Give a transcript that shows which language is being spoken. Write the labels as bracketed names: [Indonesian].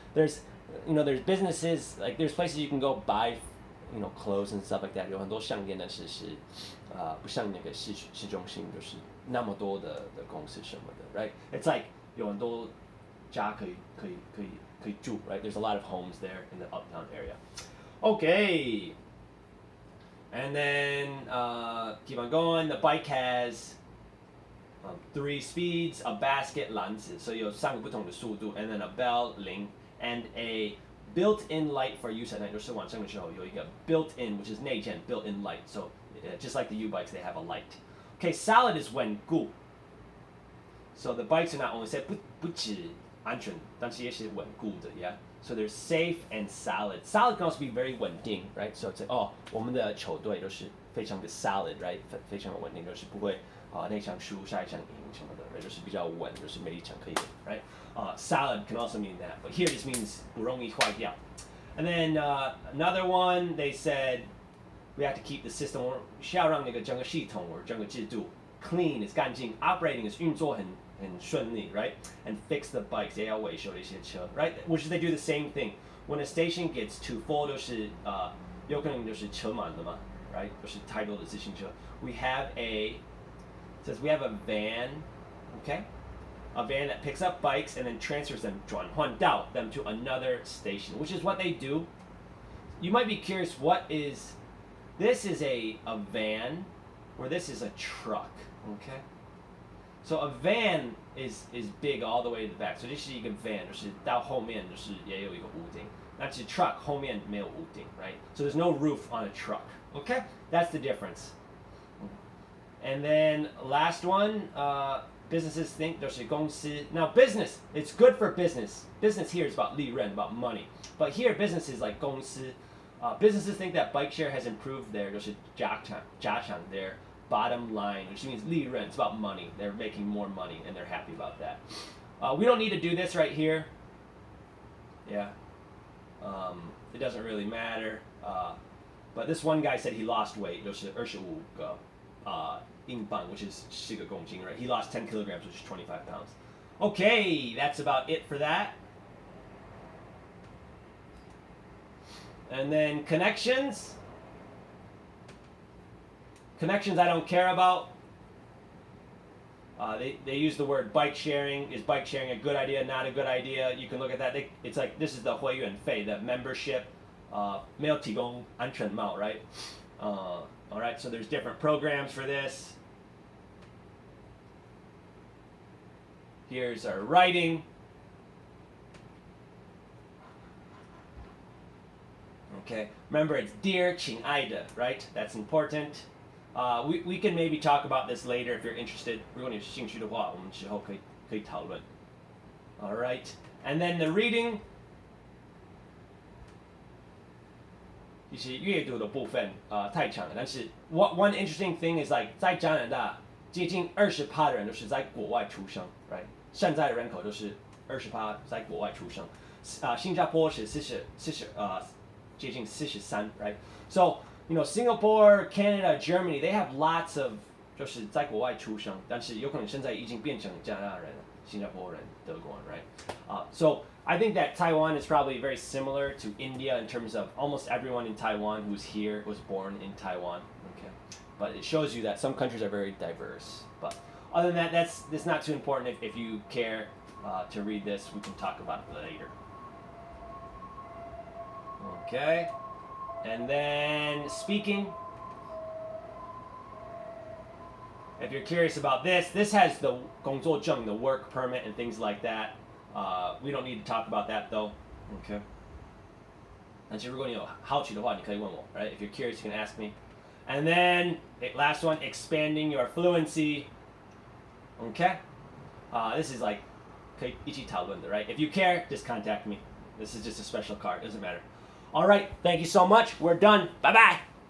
[English] There's businesses, like there's places you can go buy, clothes and stuff like that. [Chinese] 有很多商店，但是不像那个市中心，就是那么多的公司什么的 [English] right? It's like [Chinese] 有很多家可以住 [English] right? There's a lot of homes there in the uptown area. Okay. And then keep on going. The bike has 3 speeds, a basket 篮子, so [Chinese] 有3个不同的速度, [English] and then a bell 铃, and a built-in light for use at night. [Chinese] 就是晚上的时候有一个 [English] built-in, which is [Chinese] 内建 [English] built-in light. So just like the U-bikes, they have a light. Okay, solid is 稳固. So the bikes are not only said [Chinese] 不止安全，但是也是稳固的 [English] yeah. So they're safe and solid. Solid can also be very 稳定 right? So it's like [Chinese] 我们的球队都是非常的 [English] solid right? [Chinese] 非常的稳定，就是不会那场输下一场赢什么的 [English] right? [Chinese] 就是比较稳，就是每一场可以 [English] right? Solid can also mean that, but here this means [Chinese] 不容易坏掉. [English] And then another one, they said we have to keep the system [Chinese] 需要让那个整个系统或整个制度 [English] clean is 干净 operating is [Chinese] 运作很顺利 [English] right? And fix the bikes [Chinese] 也要维修一些车 [English] right? Which is they do the same thing. When a station gets too full [Chinese] 就是有可能就是车满了嘛 [English] right? [Chinese] 就是太多的自行车 [English] we have a van, okay? A van that picks up bikes and then transfers them 转换到 them to another station, which is what they do. You might be curious, this is a van, or this is a truck, okay? So a van is big all the way to the back. So [Chinese] 这是一个 [English] van, [Chinese] 就是到后面就是也有一个屋顶。但是 truck 后面没有屋顶 [English] right? So there's no roof on a truck, okay? That's the difference. And then last one, businesses think [Chinese] 就是公司. [English] Now business, it's good for business. Business here is about 利润, about money. But here business is like 公司.Businesses think that bike share has improved their [Chinese] 就是加强 [English] their bottom line, which means 利润, it's about money. They're making more money and they're happy about that. We don't need to do this right here. Yeah. It doesn't really matter. But this one guy said he lost weight, [Chinese] 就是25个英镑, [English] which is [Chinese] 10个公斤, [English] right? He lost 10 kilograms, which is 25 pounds. Okay, that's about it for that. And then connections. Connections I don't care about. They use the word bike sharing. Is bike sharing a good idea, not a good idea? You can look at that. It's like this is the 会员费, the membership. [Chinese] 没有提供安全帽, [English] right? All right, so there's different programs for this. Here's our writing. Okay, remember it's dear 亲爱的 right? That's important. We can maybe talk about this later if you're interested. [Chinese] 如果你有兴趣的话，我们之后可以讨论。 [English] All right, and then the reading. [Chinese] 就是阅读的部分太长了，但是 [English] one interesting thing is like [Chinese] 在加拿大接近20%的人都是在国外出生 ， [English] right？ [Chinese] 现在的人口都是20%在国外出生，新加坡是接近43 [English] right? So you know Singapore, Canada, Germany, they have lots of [Chinese] 就是在国外出生，但是有可能现在已经变成加拿大人了，新加坡人、德国人 [English] right? So I think that Taiwan is probably very similar to India in terms of almost everyone in Taiwan who's here was born in Taiwan. Okay, but it shows you that some countries are very diverse. But other than that, that's not too important. If you care to read this, we can talk about it later. Okay, and then speaking. If you're curious about this has the 工作证, the work permit and things like that. We don't need to talk about that though. Okay. [Chinese] 但是如果你有好奇的话，你可以问我, [English] right? If you're curious, you can ask me. And then last one, expanding your fluency. Okay. This is like [Chinese] 可以一起讨论的, [English] right? If you care, just contact me. This is just a special card. Doesn't matter. All right. Thank you so much. We're done. Bye bye.